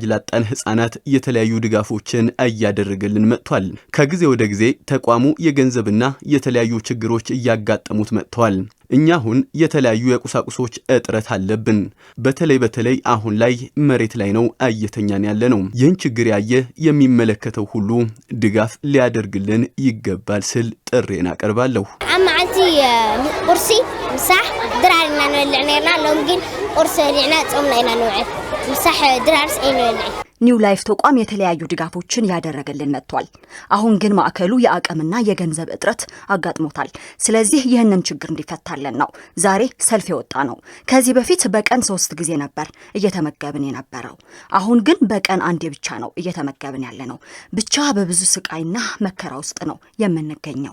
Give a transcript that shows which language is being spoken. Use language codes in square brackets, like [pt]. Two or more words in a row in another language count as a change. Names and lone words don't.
[am] ላጣን ህፃናት የተለያዩ ድጋፎችን እያደረገልን መጥቷል። ከጊዜ ወደ ጊዜ ተቋሙ የገንዘብና የተለያዩ ችግሮች እያጋጠሙት መጥተዋል። እኛ አሁን የተለያዩ የቁሳቁሶች እጥረት አለብን። በተለይ አሁን ላይ መሬት ላይ ነው እየተኛን ያለነው። ይህን ችግር ያየ የሚመለከተው ሁሉ ድጋፍ ሊያደርግልን ይገባል ስል ጥሬን አቀርባለሁ። [ti] አማዓንቲ ቁርሲ ምሳሕ ድራርና ነልዕነና ሎምጊን ቁርሲ ልዕና ጾምና ኢና ንውዕል ምሳሕ ድራርስ አይነልዕ [am] ኒው ላይፍ ተቋም የተለያዩ ድጋፎችን ያደረገልን መጥቷል። አሁን ግን ማዕከሉ የአቅምና የገንዘብ እጥረት አጋጥሞታል። ስለዚህ ይህንን ችግር እንዲፈታልን ነው ዛሬ ሰልፍ የወጣ ነው። ከዚህ በፊት በቀን 3 ጊዜ ነበር እየተመገብን የነበረው። አሁን ግን በቀን አንዴ ብቻ ነው እየተመገብን ያለነው። ብቻ በብዙ ስቃይና መከራ ውስጥ ነው የምንገኘው።